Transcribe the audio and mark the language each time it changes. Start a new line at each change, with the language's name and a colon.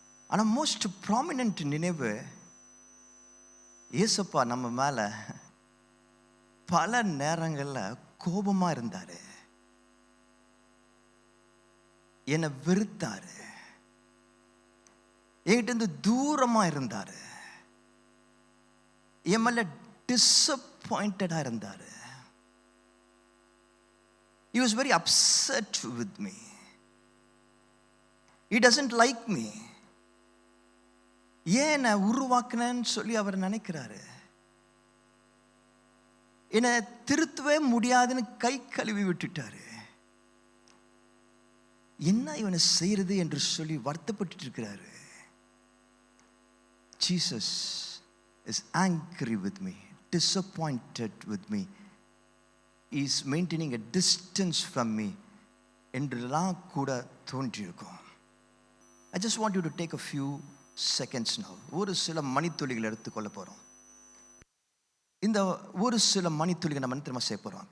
Tamil: ஆனால்
English: most prominent
Tamil: நினைவு, ஏசப்பா நம்ம மேலே பல நேரங்களில் கோபமாக இருந்தார், என்னை வெறுத்தாரு, என்கிட்ட இருந்து தூரமாக இருந்தார், என் மேலே டிஸப்பாயிண்டடாக இருந்தார்.
English: He was very upset with me. He doesn't like me.
Tamil: ஏன் நான் உருவாக்குனேன்னு சொல்லி அவர் நினைக்கிறாரு. என்னை திருத்தவே முடியாதுன்னு கை கழுவி விட்டுட்டாரு. என்ன இவனை செய்யறது என்று சொல்லி வருத்தப்பட்டு இருக்கிறாரு.
English: Jesus is angry with me, disappointed with me. He is maintaining a distance from me
Tamil: என்றெல்லாம் கூட தோன்றியிருக்கும்.
English: I just want you to take a few seconds now.
Tamil: ஒரு சில மணித்துளிகள் எடுத்துக்கொள்ள போகிறோம். இந்த ஒரு சில மணித்துளிகள் நம்ம திரும்ப செய்ய போகிறோம்.